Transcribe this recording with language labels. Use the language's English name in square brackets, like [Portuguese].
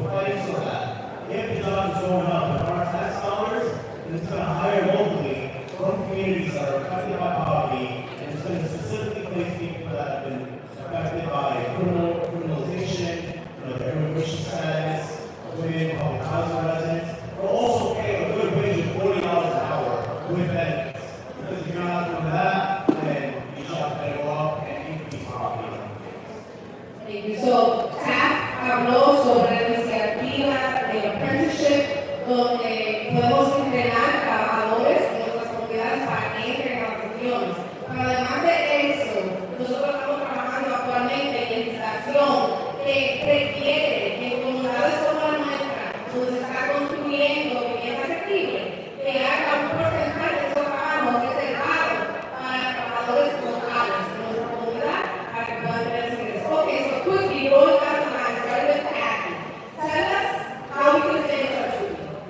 [English] We're fighting so that if the job is going up in our tax dollars, then it's going to hire locally from communities that are affected by poverty, and it's going to specifically place people that have been affected by criminalization, their immigration status, women, public housing residents, but also pay a good wage of $40 an hour with benefits. Because if you're not doing that, then you shall pay off and increase poverty. Thank you. [Spanish] So, TAF habló sobre la iniciativa de apprenticeship, donde podemos entrenar trabajadores de otras comunidades para que entren a las regiones. Pero además de eso, nosotros estamos trabajando actualmente en legislación que requiere que en comunidades como la nuestra, donde se está construyendo vivienda asequible, que haga un porcentaje de esos trabajos reservados para trabajadores locales de nuestra comunidad para que puedan tener ese ingreso. [English] Okay, so quickly, going down the line, starting with Abby. Tell us how we can stay in touch with you.